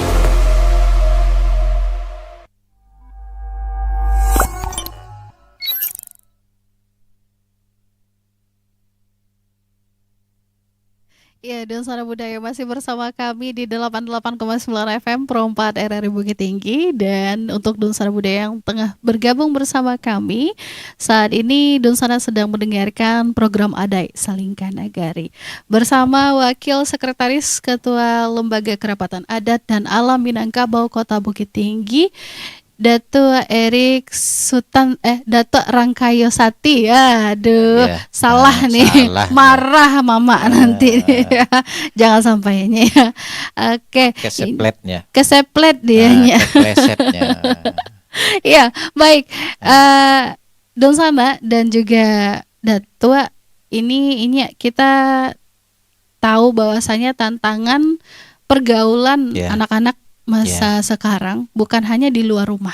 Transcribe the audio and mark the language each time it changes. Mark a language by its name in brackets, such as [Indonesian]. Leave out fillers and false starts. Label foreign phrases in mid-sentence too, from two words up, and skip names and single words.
[Indonesian] Ya, dan Sana Budaya masih bersama kami di 88,9 FM Pro 4 RRI Bukit Tinggi. Dan untuk Dunsana Budaya yang tengah bergabung bersama kami saat ini, Dunsana sedang mendengarkan program Adai Salingkan Nagari bersama Wakil Sekretaris Ketua Lembaga Kerapatan Adat dan Alam Minangkabau Kota Bukit Tinggi, Dato Erik Dato Rangkayo Sati. Aduh, salah nih. Salah, marah mama nanti ya. Jangan sampai ini ya. Oke. Keseplet dianya. Keplesetnya. Iya, baik. Donsana dan juga Dato, ini kita tahu bahwasanya tantangan pergaulan anak-anak masa sekarang bukan hanya di luar rumah.